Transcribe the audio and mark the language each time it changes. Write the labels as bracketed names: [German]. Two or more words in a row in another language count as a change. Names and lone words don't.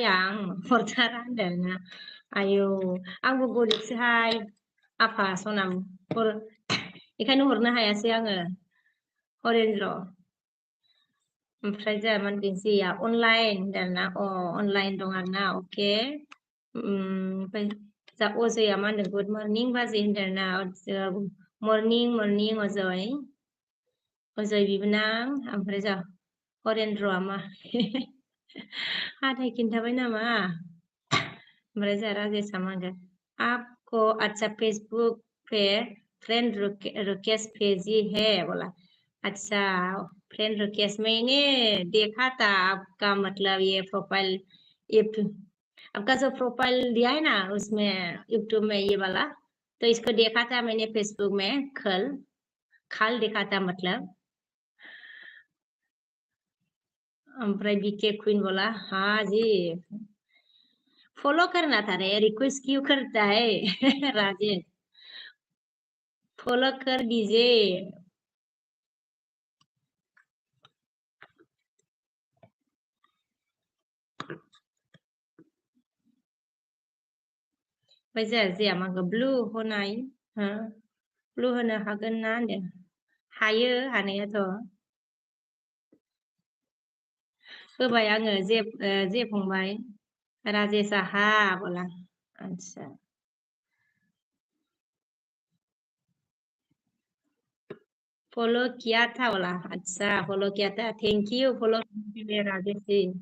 [Bodo] आं हरथारा होनदोंना आयौ आंबो गरिबसोहाय आफा सनाम बेखायनो हरनो हायासै आङो हरेन्द्र ओमफ्राय जोंहा मानगोन जिया अनलाइन होनदोंना अनलाइन दं आरोना अके ओमफ्राय जा अजया मा होनदों [English] good morning [Bodo] बाजै होनदोंना मर्निं मर्निं अजय बिबोनां ओमफ्राय जा हरेन्द्रआ मा हाथाय खिन्थाबाय नामा ओमफ्राय जोंहा राजेशआ मा [Hindi] होनगोन आपको अच्छा फेसबुक पे [English] friend request [Hindi] भेजी है बोला अच्छा [English] friend request [Hindi] मैंने देखा था आपका मतलब ये प्रोफाइल आपका जो प्रोफाइल दिया है ना उसमें यूट्यूब में ये वाला तो इसको देखा था मैंने फेसबुक में खाल देखा था मतलब ओमफ्राय बीके क्वीन बोला हाँ जी फॉलो करना था रे रिक्वेस्ट क्यों करता है राजेश फॉलो कर दीजिए [Bodo] ओमफ्राय जोंहा मागो ब्लु होनाय ब्लु होनो हागोन ना होनदों हायो हानायाथ' होबाय आङो जे फंबाय राजेशआ हा [Hindi] बोला आतसा फॉलो किया था बोला अच्छा फॉलो किया था [English] thank you [Hindi] फॉलो करने के लिए राजेश जी